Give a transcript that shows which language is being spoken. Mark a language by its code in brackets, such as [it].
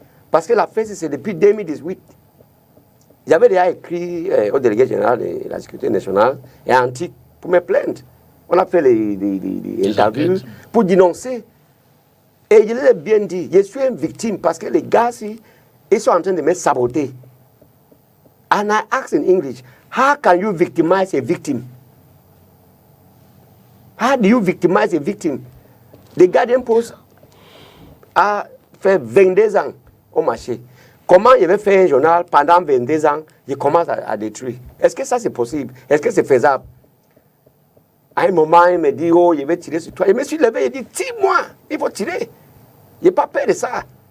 [fr] Parce que la fête, c'est depuis 2018. J'avais déjà écrit au délégué général de la sécurité nationale et à Antique pour me plaindre. On a fait les interviews pour dénoncer. Et je l'ai bien dit, je suis une victime parce que les gars, ils sont en train de me saboter. [en] And I asked in English, how can you victimize a victim? How do you victimize a victim? [fr] The Guardian Post a fait 22 ans au marché. Comment il avait fait un journal pendant 22 ans, il commence à détruire? Est-ce que ça c'est possible? Est-ce que c'est faisable? À un moment, il me dit, oh, je vais tirer sur toi. Je me suis levé, il dit, tire-moi, il faut tirer. Je n'ai pas peur de ça.